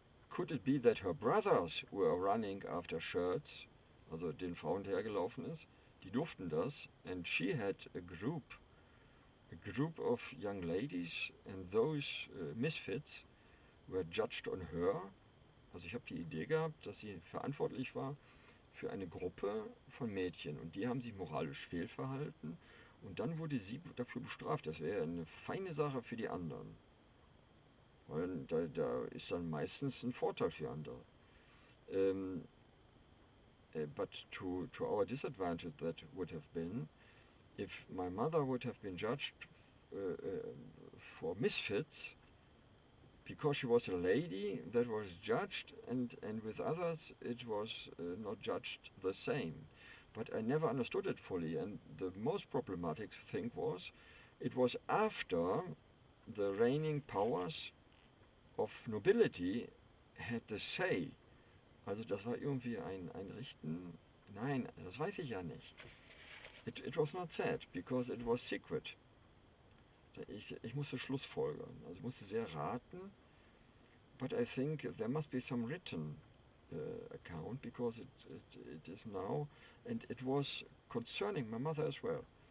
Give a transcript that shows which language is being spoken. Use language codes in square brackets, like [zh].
[en] Could it be that her brothers were running after shirts, [de] also den Frauen hergelaufen ist? Die durften das, [en] and she had a group of young ladies, and those misfits were judged on her. [de] Also ich habe die Idee gehabt, dass sie verantwortlich war für eine Gruppe von Mädchen und die haben sich moralisch fehlverhalten und dann wurde sie dafür bestraft. Das wäre eine feine Sache für die anderen. Weil da ist dann meistens ein Vorteil für andere. [en] But to our disadvantage that would have been, if my mother would have been judged for misfits, because she was a lady that was judged, and with others it was not judged the same. But I never understood it fully, and the most problematic thing was, it was after the reigning powers of nobility had the say. [de] Also das war irgendwie ein Richten, nein, das weiß ich ja nicht. [en] It was not said, because it was secret. [de] Ich musste schlussfolgern, also ich musste sehr raten, [en] but I think there must be some written account, because it is now, and it was concerning my mother as well.